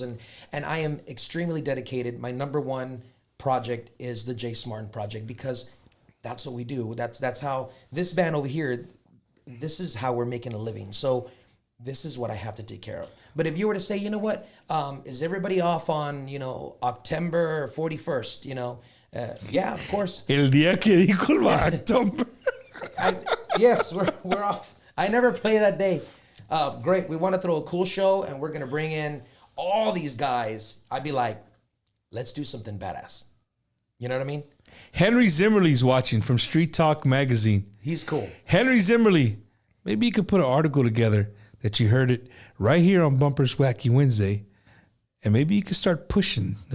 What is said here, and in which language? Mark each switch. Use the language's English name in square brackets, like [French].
[English] And I am extremely dedicated. My number one project is the Jase Martin project because that's what we do. That's how this band over here, this is how we're making a living. So this is what I have to take care of. But if you were to say, you know what, is everybody off on, October 41st, yeah, of course. [Spanish] El día que dijo el October. [English] Yes, we're off. I never play that day. Great. We want to throw a cool show, and we're going to bring in all these guys. I'd be like, let's do something badass. You know what I mean? Henry Zimmerly's watching from Street Talk magazine. He's cool. Henry Zimmerly, maybe you could put an article together that you heard it right here on Bumper's Wacky Wednesday, and maybe you could start pushing.